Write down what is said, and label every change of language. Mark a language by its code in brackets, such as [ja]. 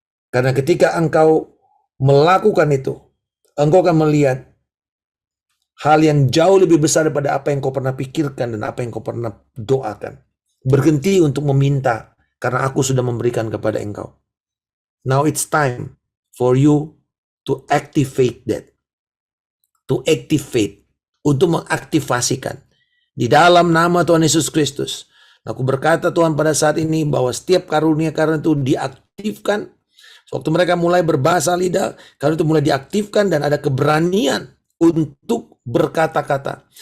[id] Karena ketika engkau melakukan itu, engkau akan melihat hal yang jauh lebih besar daripada apa yang kau pernah pikirkan dan apa yang kau pernah doakan. Berhenti untuk meminta, karena aku sudah memberikan kepada engkau. [en] Now it's time for you to activate that. To activate. [id] Untuk mengaktifasikan. Di dalam nama Tuhan Yesus Kristus. Aku berkata Tuhan pada saat ini bahwa setiap karunia-karunia itu diaktifkan. Waktu mereka mulai berbahasa lidah, karena itu mulai diaktifkan dan ada keberanian untuk berkata-kata.